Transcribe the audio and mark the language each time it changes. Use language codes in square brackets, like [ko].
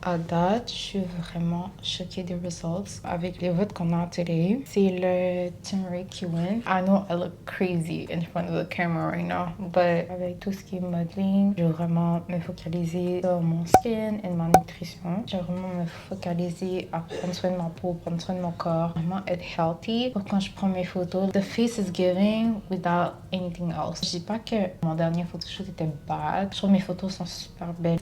[fr] À date, je suis vraiment choquée des results. Avec les votes qu'on a à télé, c'est le turmeric qui win. [en] I know I look crazy in front of the camera right now. [fr] But avec tout ce qui est modeling, je vais vraiment me focaliser sur mon skin et ma nutrition. Je vais vraiment me focaliser à prendre soin de ma peau, prendre soin de mon corps, vraiment être healthy. Pour quand je prends mes photos, [en] the face is giving without anything else. [fr] Je dis pas que mon dernier photoshoot était bad. Je trouve mes photos sont super belles.